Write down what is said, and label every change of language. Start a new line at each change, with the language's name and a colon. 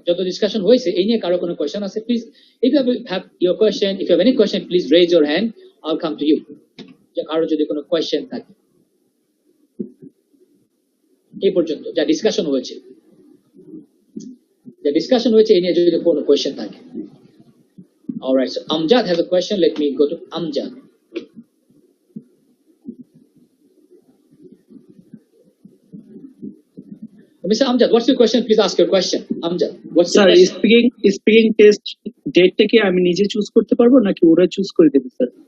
Bangla: যত ডিসকাশন হয়েছে এই নিয়ে কারো কোনো কোয়েশ্চেন আছে?
English: Please, if you have your question, if you have any question, please raise your hand. I'll come to you.
Bangla: কারো যদি কোনো কোয়েশ্চেন থাকে এই পর্যন্ত যা ডিসকাশন হয়েছে এই নিয়ে যদি কোনো কোয়েশ্চেন থাকে।
English: Alright, so Amjad has a question. Let me go to Amjad. Mr. Amjad, what's your question? Please ask your question. Amjad, what's your question?
Bangla: Speaking test ডেটটা কি আমি নিজে চুজ করতে পারবো নাকি ওরা চুজ করে দেবে স্যার?